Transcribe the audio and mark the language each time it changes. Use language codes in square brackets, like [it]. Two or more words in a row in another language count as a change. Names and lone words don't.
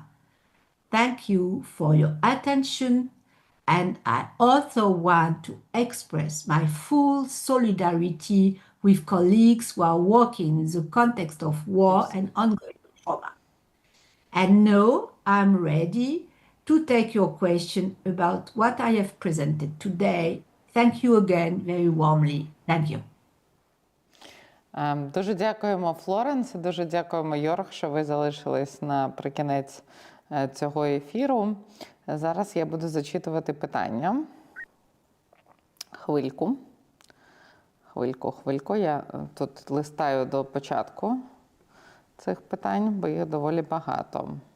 [en] Thank you for your attention, and I also want to express my full solidarity with colleagues who are working in the context of war and ongoing trauma. And now I'm ready to take your question about what I have presented today. Thank you again very warmly. Thank you. [uk] Дуже дякуємо, Флоренс, дуже дякуємо, Йорг, що ви залишились наприкінець цього ефіру. Зараз я буду зачитувати питання. Хвильку. Я тут листаю до початку цих питань, бо їх доволі багато.